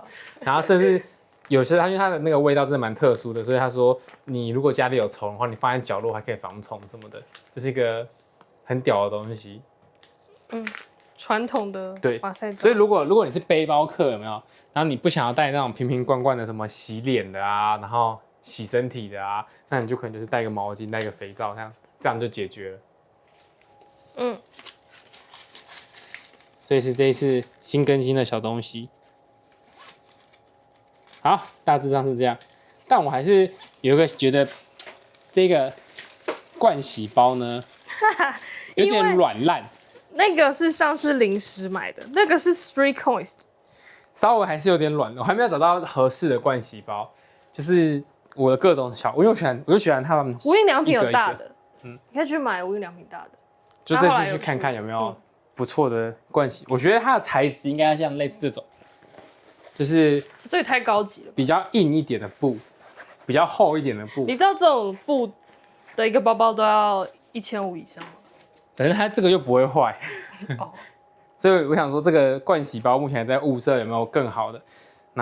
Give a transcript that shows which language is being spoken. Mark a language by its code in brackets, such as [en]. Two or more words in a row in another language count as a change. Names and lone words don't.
[zh] 然後甚至有些因為它的那個味道真的蠻特殊的，所以他說你如果家裡有蟲的話，你放在角落還可以防蟲什麼的，這是一個很屌的東西。傳統的馬賽皂。所以如果你是背包客有沒有？然後你不想要帶那種瓶瓶罐罐的什麼洗臉的啊，然後洗身體的啊，那你就可能就是帶個毛巾，帶個肥皂，這樣就解決了。所以是這一次新更新的小東西。好，大致上是這樣，但我還是有一個覺得這個盥洗包呢有點軟爛。那個是上次臨時買的，那個是 Street Coins，稍微還是有點軟，我還沒有找到合適的盥洗包，就是我的各種小，我就喜歡他們無印良品有大的，你可以去買無印良品大的，就這次去看看有沒有不錯的盥洗，我覺得它的材質應該像類似這種。就是這個太高級了，比較硬一點的布，比較厚一點的布。你知道這種布的一個包包都要1500以上嗎？但是它這個又不會壞，所以我想說這個盥洗包目前還在物色有沒有更好的。